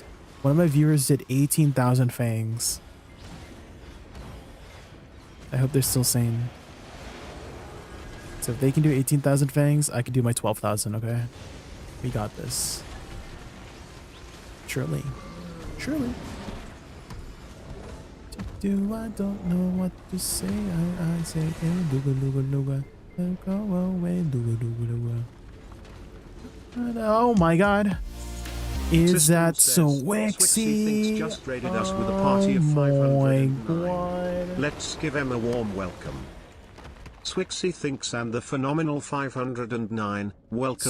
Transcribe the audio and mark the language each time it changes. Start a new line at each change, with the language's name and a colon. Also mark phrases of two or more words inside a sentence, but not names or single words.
English: One of my viewers did 18,000 Fangs. I hope they're still sane. So if they can do 18,000 Fangs, I can do my 12,000, okay? We got this. Surely. Surely. I don't know what to say. I say, hey, luga, luga, luga. Go away, luga, luga, luga. Oh my god. Is System that says, so Swixy thinks wexy? just raided us with a party of Oh 509. my god. Let's give him a warm welcome. Swixy thinks and the phenomenal 509, welcome